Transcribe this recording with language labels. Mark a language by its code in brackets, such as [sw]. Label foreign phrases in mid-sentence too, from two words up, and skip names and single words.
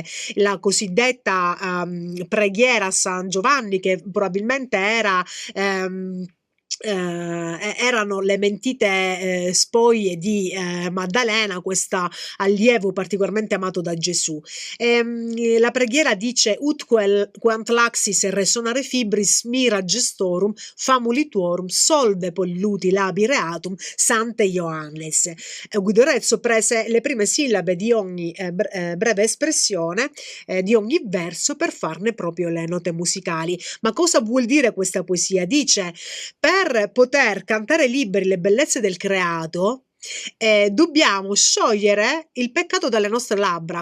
[it] La cosiddetta preghiera a San Giovanni, che probabilmente erano le mentite spoglie di Maddalena, questa allievo particolarmente amato da Gesù. La preghiera dice: [la] ut quant laxis resonare fibris mira gestorum famuli tuorum solve polluti labi reatum sante Ioannes. [it] Guido Rezzo prese le prime sillabe di ogni breve espressione di ogni verso per farne proprio le note musicali. Ma cosa vuol dire questa poesia? Dice: per poter cantare liberi le bellezze del creato, dobbiamo sciogliere il peccato dalle nostre labbra.